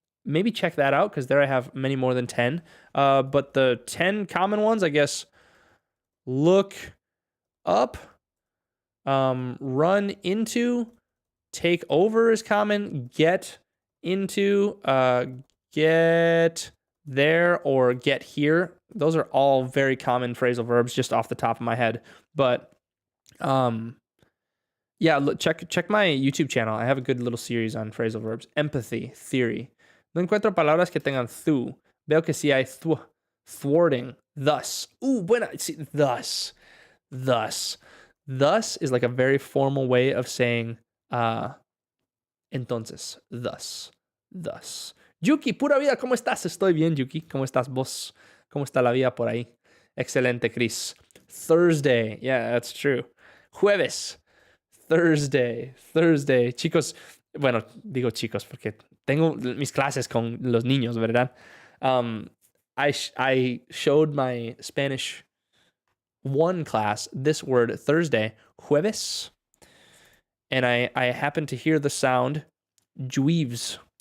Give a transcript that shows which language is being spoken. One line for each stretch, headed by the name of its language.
English: Maybe check that out because there I have many more than 10. But the 10 common ones, I guess, look up, run into, take over is common, get into, get there, or get here. Those are all very common phrasal verbs just off the top of my head. But yeah, check my YouTube channel. I have a good little series on phrasal verbs. Empathy, theory.
Spanish: No encuentro palabras que tengan thu. Veo que sí hay thwarting, thus.
English: Buena. See, thus. Thus is like a very formal way of saying entonces, thus.
Spanish: Yuki, pura vida, ¿cómo estás? Estoy bien, Yuki. ¿Cómo estás vos? ¿Cómo está la vida por ahí?
English: Excelente, Chris. Thursday. Yeah, that's true. Jueves. Thursday.
Spanish: Chicos, bueno, digo chicos porque tengo mis clases con los niños, ¿verdad?
English: I showed my Spanish 1 class this word Thursday, jueves, and I happened to hear the sound jueves.